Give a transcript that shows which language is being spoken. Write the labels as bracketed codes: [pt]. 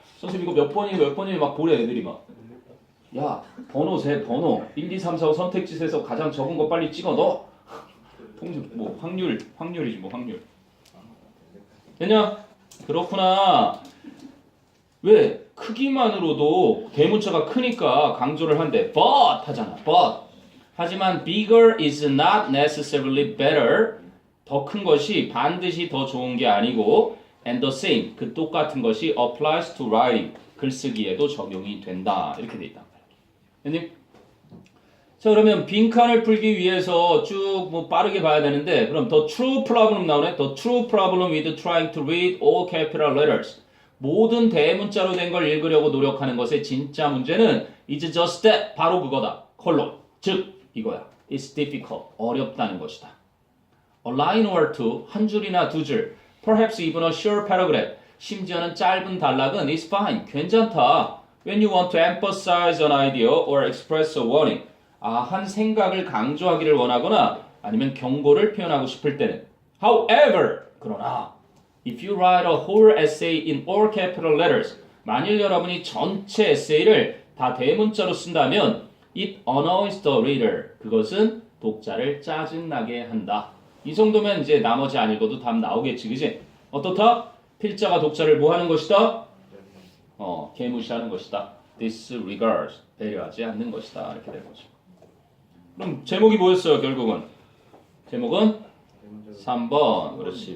[ko] 선생님 이거 몇 번이니 막 보래 애들이 막. 야, 번호 세 번호 1, 2, 3, 4, 5 선택지에서 가장 적은 거 빨리 찍어 넣어. 통지 뭐 확률이지 뭐 확률. 됐냐? 그렇구나. 왜? 크기만으로도 대문자가 크니까 강조를 한대. [en] But [ko] 하잖아. [en] But. [ko] 하지만 [en] bigger is not necessarily better. [ko] 더 큰 것이 반드시 더 좋은 게 아니고 [en] and the same. [ko] 그 똑같은 것이 [en] applies to writing. [ko] 글쓰기에도 적용이 된다. 이렇게 돼 있다. 됐니? 자, 그러면 빈칸을 풀기 위해서 쭉 뭐 빠르게 봐야 되는데 그럼 [en] the true problem [ko] 나오네. [en] The true problem with trying to read all capital letters. [ko] 모든 대문자로 된 걸 읽으려고 노력하는 것의 진짜 문제는 [en] is just that. [ko] 바로 그거다. 콜론. 즉 이거야. [en] It's difficult. [ko] 어렵다는 것이다. [en] A line or two. [ko] 한 줄이나 두 줄. [en] Perhaps even a short paragraph. [ko] 심지어는 짧은 단락은 [en] is fine. [ko] 괜찮다. [en] When you want to emphasize an idea or express a warning. [ko] 한 생각을 강조하기를 원하거나 아니면 경고를 표현하고 싶을 때는. [en] However, [ko] 그러나 [en] if you write a whole essay in all capital letters, [ko] 만일 여러분이 전체 에세이를 다 대문자로 쓴다면 [en] it annoys the reader. [ko] 그것은 독자를 짜증나게 한다. 이 정도면 이제 나머지 안 읽어도 답 나오겠지, 그지? 어떻다? 필자가 독자를 뭐 하는 것이다? 개무시하는 것이다. disregards. 배려하지 않는 것이다. 이렇게 될 거죠. 그럼 제목이 뭐였어요, 결국은? 제목은 3번. 그렇지.